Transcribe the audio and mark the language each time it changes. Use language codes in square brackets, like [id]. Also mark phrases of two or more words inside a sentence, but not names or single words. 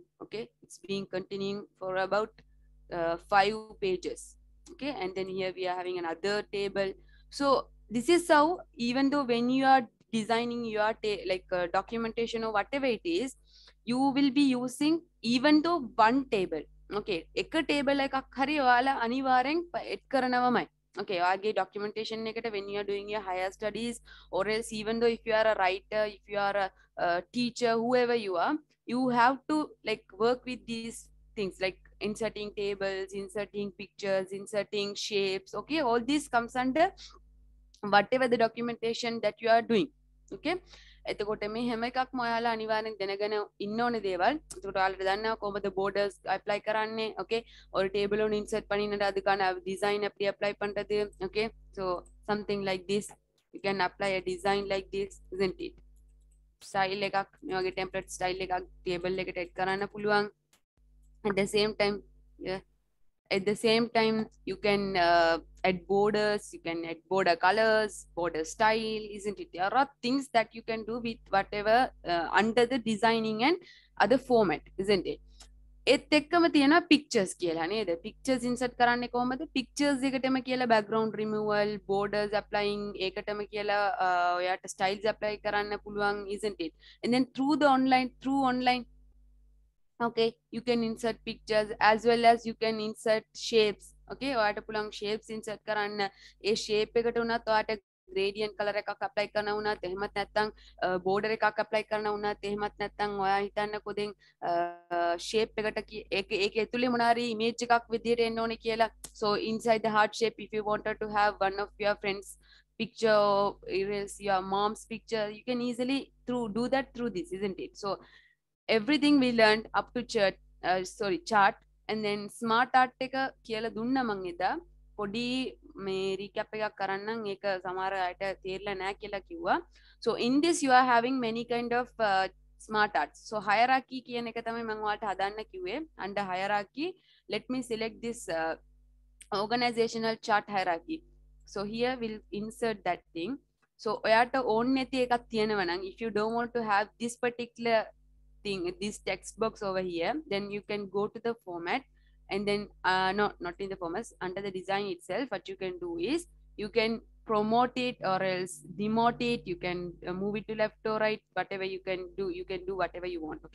[en] Okay, it's been continuing for about 5 pages. Okay, and then here we are having another table. So this is how, even though when you are designing your documentation or whatever it is, you will be using even though one table. [si] Okay, එක table එකක් හරි ඔයාලා අනිවාර්යෙන් එඩ් කරනවමයි. [en] Okay, [si] ඔයාගේ documentation එකට [en] when you are doing your higher studies, or else even though if you are a writer, if you are a teacher, whoever you are, you have to like work with these things like inserting tables, inserting pictures, inserting shapes. Okay, all this comes under whatever the documentation that you are doing. [si] Okay, එතකොට මේ හැම එකක්ම ඔයාලා අනිවාර්යෙන් දැනගෙන ඉන්න ඕනේ දේවල්. එතකොට ඔයාලට දන්නවා කොහොමද borders apply කරන්නේ. [ta] Okay, ஒரு table ஒன்று insert பண்ணிட்டு அதுக்கான design எப்படி apply பண்றது. [en] Okay, so something like this, you can apply a design like this, isn't it? [si] Style එකක් මේ වගේ [en] template style [si] එකක් table එකට add කරන්න පුළුවන්. [en] At the same time, yeah, at the same time you can add borders, you can add border colors, border style, isn't it? There are things that you can do with whatever under the designing and other format, isn't it? [si] ඒත් එක්කම තියෙනවා pictures කියලා නේද? [en] Pictures insert [si] කරන්නේ කොහොමද? Pictures එකටම කියලා [en] background removal, borders applying [si] ඒකටම කියලා ඔයාට [en] styles apply [si] කරන්න පුළුවන්, [en] isn't it? And then through online, okay, you can insert pictures as well as you can insert shapes. [si] Okay, ඔයාට පුළුවන් [en] shapes insert [si] කරන්න. ඒ shape එකට උනත් ඔයාට [en] gradient color [si] එකක් apply කරන්න උනත් එහෙමත් නැත්නම් border එකක් apply කරන්න උනත් එහෙමත් නැත්නම් ඔයා හිතන්නකෝ දැන් shape එකට ඒක ඇතුලේ මොනාරි image එකක් විදියට එන්න ඕනේ කියලා. [en] So inside the heart shape, if you wanted to have one of your friends picture or else your mom's picture, you can easily do that through this, isn't it? So everything we learned up to chart and then smart art [si] එක කියලා දුන්න මං එදා පොඩි මේ recap එකක් කරන්නම් ඒක සමහර අයට තේරෙලා නැහැ කියලා කිව්වා. [en] So in this you are having many kind of smart arts. So hierarchy [si] කියන එක තමයි මම ඔයාලට හදන්න කිව්වේ. [en] Under hierarchy, let me select this organizational chart hierarchy. So here we'll insert that thing. So [si] ඔයාට ඕන නැති එකක් තියෙනවා නම්, [en] if you don't want to have this particular thing, this text box over here, then you can go to the format and then not in the format, under the design itself, what you can do is you can promote it or else demote it, you can move it to left or right, whatever you can do whatever you want.